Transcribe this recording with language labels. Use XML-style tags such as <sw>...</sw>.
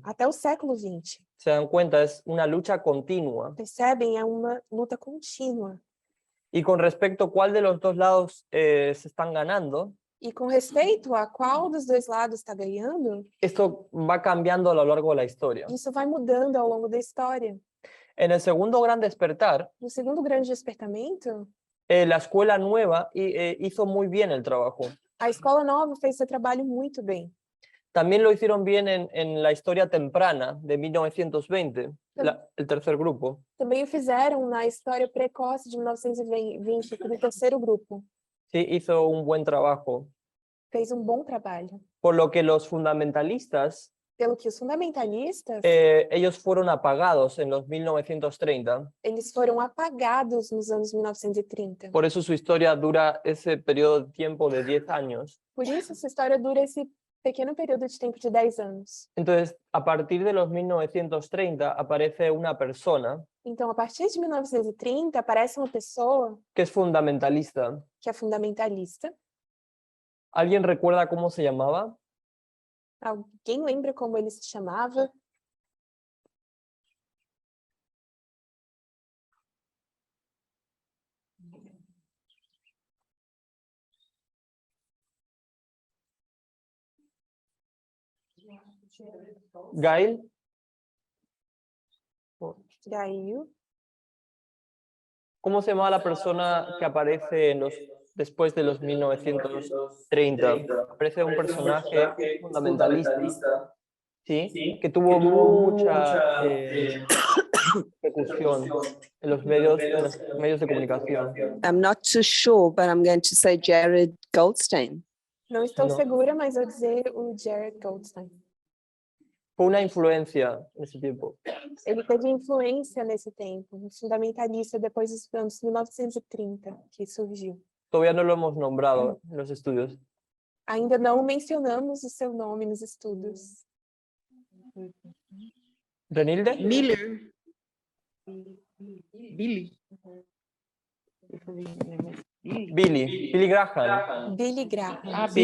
<pt>até o século XX.</pt> <es>Se dan cuenta, es una lucha continua.</es> <pt>Percebem? É uma luta contínua.</pt> <es>Y con respecto a cuál de los dos lados se están ganando,</es> <pt>E com respeito a qual dos dois lados está ganhando,</pt> <es>esto va cambiando a lo largo de la historia.</es> <pt>isso vai mudando ao longo da história.</pt> <es>En el segundo gran despertar,</es> <pt>No segundo grande despertamento,</pt> <es>La escuela nueva hizo muy bien el trabajo.</es> <pt>A escola nova fez seu trabalho muito bem.</pt> <es>También lo hicieron bien en la historia temprana de 1920, el tercer grupo.</es> <pt>Também o fizeram na história precoce de 1920, do terceiro grupo.</pt> <es>Sí, hizo un buen trabajo.</es> <pt>Fez bom trabalho.</pt> <es>Por lo que los fundamentalistas,</es> <pt>Pelo que os fundamentalistas,</pt> <es>ellos fueron apagados en los 1930.</es> <pt>eles foram apagados nos anos 1930.</pt> <es>Por eso su historia dura ese periodo de tiempo de 10 años.</es> <pt>Por isso, essa história dura esse pequeno período de tempo de 10 anos.</pt> <es>Entonces, a partir de los 1930 aparece una persona</es> <pt>Então, a partir de 1930, aparece uma pessoa</pt> <es>que es fundamentalista.</es> <pt>que é fundamentalista.</pt> <es>¿Alguien recuerda cómo se llamaba?</es> <pt>Alguém lembra como ele se chamava? Gail. Gail.</pt> <es>¿Cómo se llamaba la persona que aparece después de los 1930? Aparece un personaje fundamentalista, ¿sí? Que tuvo mucha repercusión en los medios de comunicación.</es> <en>I'm not too sure, but I'm going to say Jared Goldstein.</en> <pt>Não estou Não. segura, mas vou dizer o Jared Goldstein.</pt> <es>Fue una influencia en ese tiempo.</es> <pt>Ele teve influência nesse tempo, um fundamentalista depois dos anos 1930 que surgiu.</pt> <es>Todavía no lo hemos nombrado en los estudios.</es> <pt>Ainda não mencionamos o seu nome nos estudos. ¿Renilde? Miller. Billy. Billy Graham. Billy Graham. Ah,</pt> <es>Sí,</es>